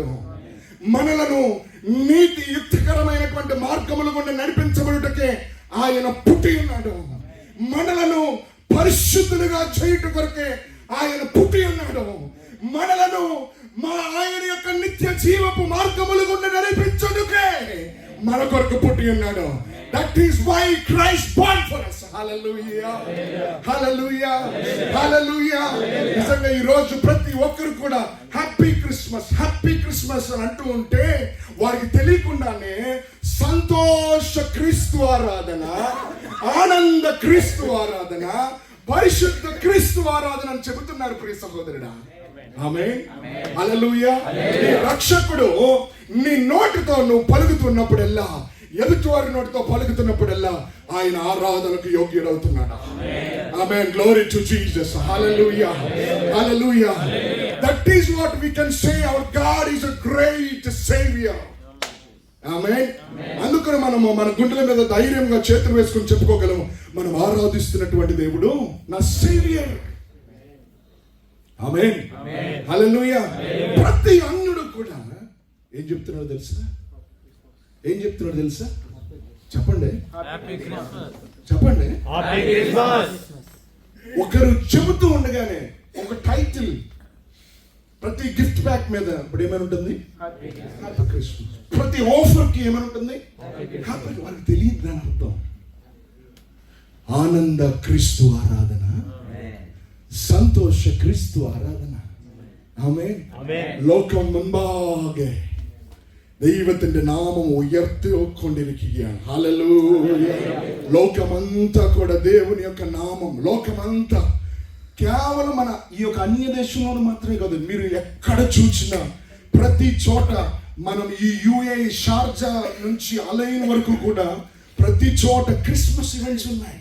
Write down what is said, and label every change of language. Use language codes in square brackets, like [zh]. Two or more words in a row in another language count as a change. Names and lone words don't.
[te] మనలను నీతి యుక్తికరమైనటువంటి మార్గముల గుండా నడిపించబడుటకే ఆయన పుట్టి ఉన్నాడు. మనలను పరిశుద్ధులుగా చేయుట కొరకే ఆయన పుట్టి ఉన్నాడు. మనలను ఆయన యొక్క నిత్య జీవపు మార్గముల గుండా నడిపించుటకే మన కొరకు పుట్టి ఉన్నాడు. [en] That is why Christ born for us. Hallelujah. Hallelujah. Hallelujah. [te] నిజంగా ఈ రోజు ప్రతి ఒక్కరు కూడా [en] Happy Christmas, Happy Christmas [te] అని అంటూ ఉంటే వారికి తెలియకుండానే సంతోష క్రీస్తు ఆరాధన, ఆనంద క్రీస్తు ఆరాధన, పరిశుద్ధ క్రీస్తు ఆరాధన అని చెబుతున్నారు ప్రియ సహోదరుడా. ఆమేన్. హల్లెలూయా. నీ రక్షకుడు నీ నోటితో నువ్వు పలుకుతున్నప్పుడల్లా, ఎదుటివారి నోటితో పలుకుతున్నప్పుడల్లా ఆయన ఆరాధనకు యోగ్యుడవుతున్నాడు. ఆమేన్. [en] Glory to Jesus. [te] హల్లెలూయా. హల్లెలూయా. [en] That is what we can say, our God is a great saviour. [te] ఆమేన్. అందుకని మనము మన గుండెల మీద ధైర్యంగా చేతులు వేసుకుని చెప్పుకోగలము, మనం ఆరాధిస్తున్నటువంటి దేవుడు నా సేవియర్. ఆమేన్. హల్లెలూయా. ప్రతి అన్యుడు కూడా ఏం చెప్తున్నాడో తెలుసా? ఏం చెప్తున్నాడు తెలుసా? చెప్పండి, చెప్పండి. ఒకరు చెబుతూ ఉండగానే ఒక టైటిల్ ప్రతి [en] gift pack [te] మీద ఇప్పుడు ఏమైనా ఉంటుంది? [en] Happy Christmas. [te] ప్రతి ఆఫర్ కి ఏమైనా ఉంటుంది? హ్యాపీ. వాళ్ళకి తెలియదు దాని అర్థం. ఆనంద క్రీస్తు ఆరాధన, [kn] ಸಂತೋಷ ಕ್ರಿಸ್ತು ಆರಾಧನಾ. [ml] ആമേൻ. ലോകം മുൻപാകെ ദൈവത്തിന്റെ നാമം ഉയർത്തിക്കൊണ്ടിരിക്കുകയാണ്. ഹല്ലേലൂയ. [te] లోకమంతా కూడా దేవుని యొక్క నామం, లోకమంతా కేవలం మన ఈ యొక్క అన్య దేశంలో మాత్రమే కాదు, మీరు ఎక్కడ చూసినా ప్రతి చోట మనం ఈ యుఏఈ షార్జా నుంచి అలైన్ వరకు కూడా ప్రతి చోట [en] Christmas events [te] ఉన్నాయి.